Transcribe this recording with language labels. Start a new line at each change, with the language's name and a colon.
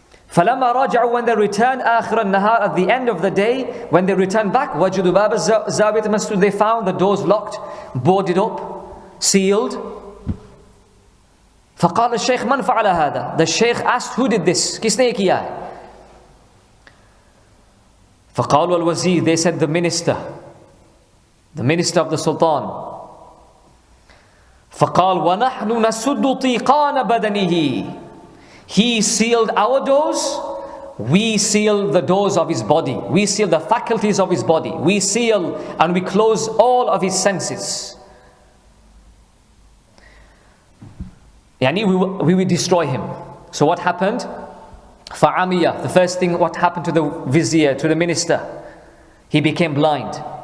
Arabic: فَلَمَّا رَجَعُوا,
English: when they returned
Arabic: آخِرَ النَّهَارِ,
English: at the end of the day, when they returned back,
Arabic: وَجُدُوا بَابَ الزَّاوِيَةِ مَسْدُودًا,
English: they found the doors locked, boarded up, sealed.
Arabic: فَقَالَ الشَّيْخ مَنْ فَعَلَ هَذَا.
English: The Shaykh asked, who did this?
Hindi: Kisne ye kiya hai?
Arabic: فَقَالُوا الْوَزِيرِ,
English: they said the minister of the Sultan.
Arabic: فقال ونحن نسد طيقان بدنه.
English: He sealed our doors, we seal the doors of his body, we seal the faculties of his body, we seal and we close all of his senses. Yani we will destroy him. So what happened?
Arabic: فَعَمِيَ,
English: the first thing, what happened to the vizier, to the minister? He became blind.